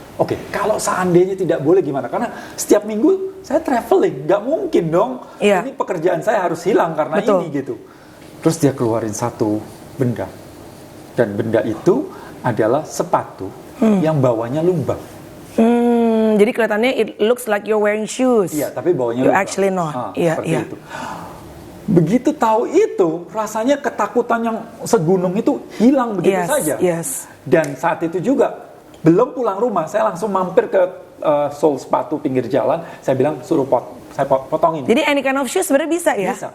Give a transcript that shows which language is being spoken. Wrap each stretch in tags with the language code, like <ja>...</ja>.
<id>Oke, kalau seandainya tidak boleh gimana? Karena setiap minggu saya traveling, nggak mungkin dong. Ini pekerjaan saya harus hilang karena ini gitu. Terus dia keluarin satu benda, dan benda itu adalah sepatu yang bawahnya lubang. Jadi kelihatannya</id> <en>it looks like you're wearing shoes.</en> <id>Iya, tapi bawahnya</id> <en>you</en> <id>lubang.</id> <en>Actually not.</en> <id>Seperti itu. Begitu tahu itu, rasanya ketakutan yang segunung itu hilang begitu saja. Dan saat itu juga belum pulang rumah, saya langsung mampir ke Soul Sepatu pinggir jalan. Saya bilang suruh saya potongin. Jadi</id> <en>any kind of shoes</en> <id>sebenarnya bisa ya?</id>